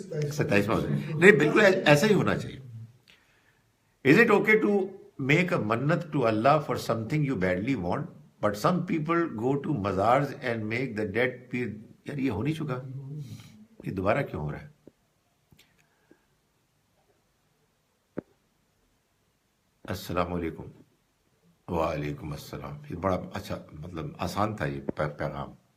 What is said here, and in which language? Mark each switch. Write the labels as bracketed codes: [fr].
[ur] 27واں ہوتا ہے, نہیں بالکل ایسا ہی ہونا چاہیے. [en] Is it okay to make a mannat to Allah for something you badly want, but some people go to mazars and make the dead [ur] یار یہ ہو نہیں چکا، یہ دوبارہ کیوں ہو رہا ہے؟ السلام علیکم. وعلیکم السلام. یہ بڑا اچھا مطلب آسان تھا یہ پیغام.